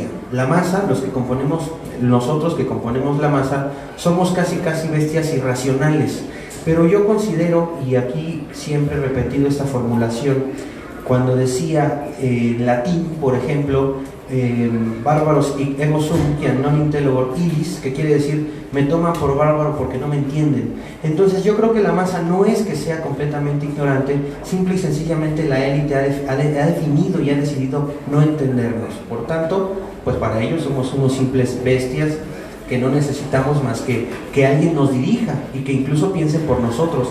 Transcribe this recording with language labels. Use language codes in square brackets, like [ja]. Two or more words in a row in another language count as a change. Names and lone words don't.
[es] La masa, nosotros que componemos la masa, somos casi bestias irracionales. Pero yo considero, y aquí siempre he repetido esta formulación, cuando decía en latín, por ejemplo, [la] bárbaros ego sum quia non intellegor illis, [es] que quiere decir me toman por bárbaro porque no me entienden. Entonces yo creo que la masa no es que sea completamente ignorante, simple y sencillamente la élite ha definido y ha decidido no entendernos. Por tanto, pues para ellos somos unos simples bestias que no necesitamos más que alguien nos dirija y que incluso piense por nosotros.